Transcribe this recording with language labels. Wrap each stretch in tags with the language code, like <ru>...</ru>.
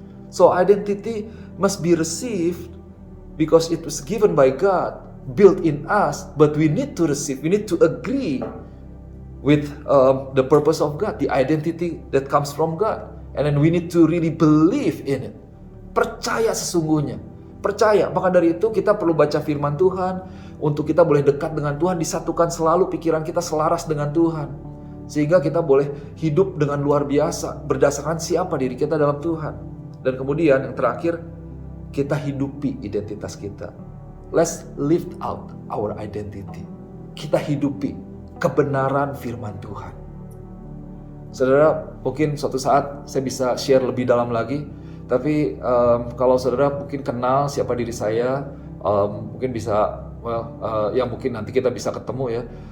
<en>So identity must be received because it was given by God, built in us, but we need to receive, we need to agree with the purpose of God, the identity that comes from God. And then we need to really believe in it.</en> <id>Percaya sesungguhnya. Percaya, maka dari itu kita perlu baca firman Tuhan, untuk kita boleh dekat dengan Tuhan, disatukan selalu pikiran kita selaras dengan Tuhan. Sehingga kita boleh hidup dengan luar biasa, berdasarkan siapa diri kita dalam Tuhan. Dan kemudian yang terakhir, kita hidupi identitas kita.</id> <en>Let's live out our identity.</en> <id>Kita hidupi kebenaran firman Tuhan. Saudara, mungkin suatu saat saya bisa share lebih dalam lagi. Tapi kalau saudara mungkin kenal siapa diri saya, mungkin bisa, mungkin nanti kita bisa ketemu ya.</id>